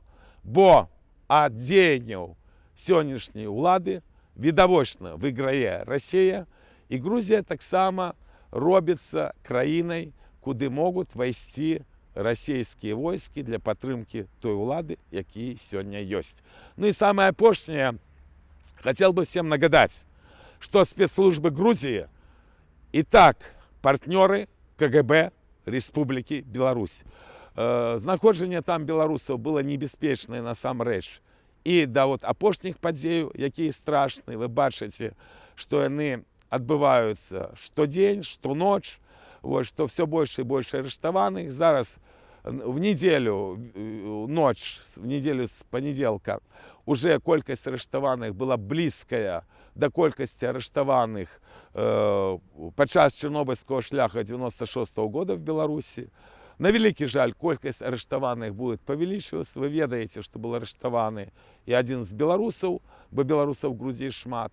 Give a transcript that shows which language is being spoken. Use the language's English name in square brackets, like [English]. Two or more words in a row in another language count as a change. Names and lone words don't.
[Belarusian] Бо ад дзеянняў сённяшняй улады відавочна выйграе Расія, і Грузія таксама робіцца краінай, куды могуць вайсці расійскія войскі для падтрымкі той улады, якія сёння ёсць. Ну і самае апошняе, [Russian] хотел бы всем нагадать, что спецслужбы Грузии и так партнеры КГБ Республики Беларусь. [Belarusian] Знаходжанне там беларусаў было небяспечнае насамрэч. І да вот апошніх падзеяў, якія страшныя, вы бачыце, што яны адбываюцца штодзень, штоноч, што [Russian] все больше и больше [Belarusian] арыштаваных. Зараз [Russian] в неделю, [Belarusian] ночь, [Russian] в неделю с понеделка, уже [Belarusian] колькасць арыштаваных была блізкая да колькасці арыштаваных падчас чарнобыльского шляха 96-го года в Беларусі. На вялікі жаль, колькасць арыштаваных будет павялічвацца. Вы ведаеце, што был арыштаваны і адзін з беларусаў, бо беларусаў в Грузіі шмат.